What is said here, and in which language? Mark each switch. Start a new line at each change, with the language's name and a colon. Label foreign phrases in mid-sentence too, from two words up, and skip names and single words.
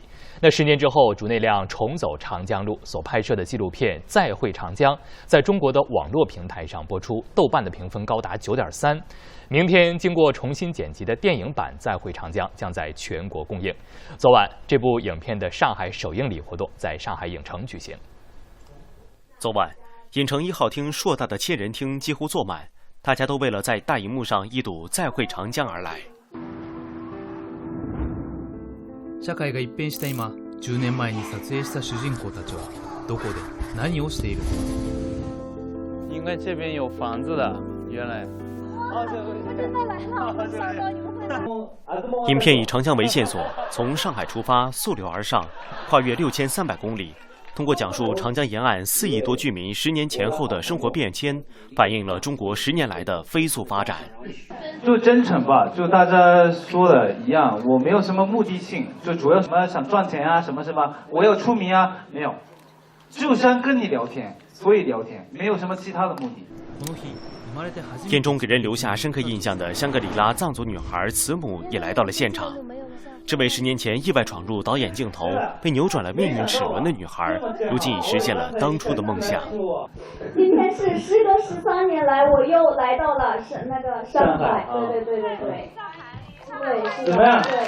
Chinese: 那10年之后，竹内亮重走长江路，所拍摄的纪录片《再会长江》在中国的网络平台上播出，豆瓣的评分高达9.3。明天经过重新剪辑的电影版《再会长江》将在全国公映。昨晚，这部影片的上海首映礼活动在上海影城举行。昨晚，影城1号厅硕大的千人厅几乎坐滿，大家都為了在大熒幕上一睹再會長江而來。
Japanese: 社會が一變した今、10年前に撮影した主人公たちはどこで何をしているの？
Chinese: 應該這邊有房子的，原來。影片以長江為線索，從上海出發，溯流而上，跨越6300公里。通過講述長江沿岸4億多居民10年前後的生活變遷，反映了中國10年來的飛速發展。就真誠吧，就大家說的一樣，我沒有什麼目的性，就主要什麼想賺錢啊，什麼我要出名啊，沒有，就想跟你聊天，所以聊天，沒有什麼其他的目的。片中給人留下深刻印象的香格里拉藏族女孩慈母也來到了現場。這位10年前意外闖入導演鏡頭，被扭轉了命運齒輪的女孩，如今已實現了當初的夢想。今天是時隔13年來，我又來到了上海。對。怎麼樣？對。